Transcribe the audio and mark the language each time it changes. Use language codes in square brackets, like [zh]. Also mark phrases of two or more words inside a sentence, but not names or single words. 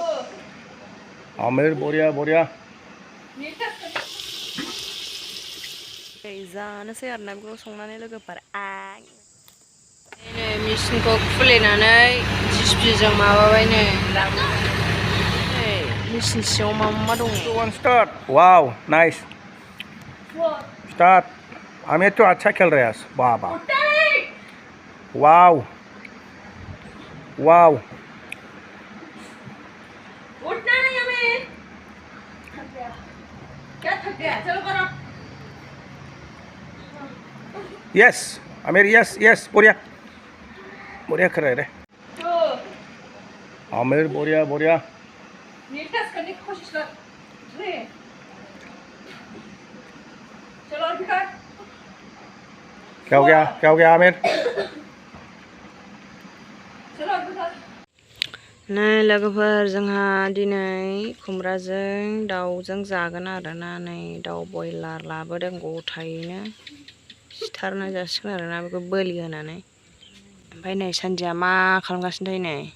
[brx] आमिर बरिया जानोसै आरोना बेखौ संनानै लोगोफोर आं नै मेचिनखौ खुलिनानै जिसिपिजों माबाबाय नै मेचिन सिङाव मा दङ [en] One start. Wow, nice. Start. [hi] आमिर तो अच्छा खेल रहा है बाबा वाव वाव उठना नहीं हमें क्या थक गया चलो करो यस आमिर यस यस बढ़िया बढ़िया कर रहे रे आमिर बढ़िया नीटनेस करने की कोशिश कर रे चलो और भी कर क्या हो गया आमिर चलो और भी कर [brx] नै लोगोफोर जोंहा दिनै खुमब्राजों दाउजों जागोन आरोना नै दाउ बयलार लाबोदों गथायैनो सिथारना जासिगोन आरोना बेखौ बोलि होनानै ओमफ्राय नै सानदिया मा खालामगासिनो थायो नै